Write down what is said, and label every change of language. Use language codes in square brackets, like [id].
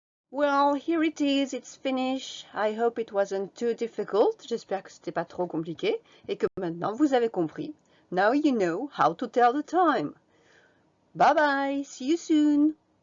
[en] Well, here it is, it's finished. I hope it wasn't too difficult. [fr] J'espère que c'était pas trop compliqué et que maintenant vous avez compris. [en] Now you know how to tell the time. Bye bye, see you soon.